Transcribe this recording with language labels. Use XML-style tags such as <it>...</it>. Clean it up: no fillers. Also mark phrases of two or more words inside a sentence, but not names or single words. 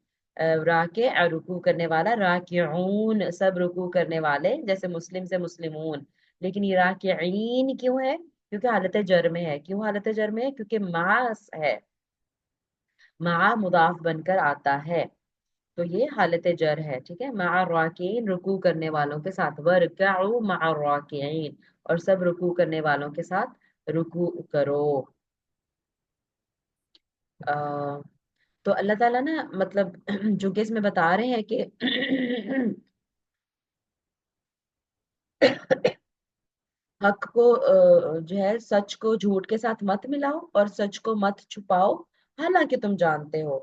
<hi>राके, रुकू करने वाला, राकिऊन सब रुकू करने वाले, जैसे मुस्लिम से मुस्लिमून। लेकिन ये राकिईन क्यों है, क्योंकि हालत जर में है। क्यों हालत जर में है, क्योंकि मास है, मा मुदाफ बनकर आता है, तो ये हालत जर है, ठीक है।</hi> <ar>مع الراكعين,</ar> <hi>रुकू करने वालों के साथ,</hi> <ar>واركعوا مع الراكعين,</ar> <hi>और सब रुकू करने वालों के साथ रुकू करो। आ, तो अल्लाह ताला ना, मतलब जो कि इसमें बता रहे हैं कि हक को जो है, सच को झूठ के साथ मत मिलाओ, और सच को मत छुपाओ, हालांकि तुम जानते हो।</hi>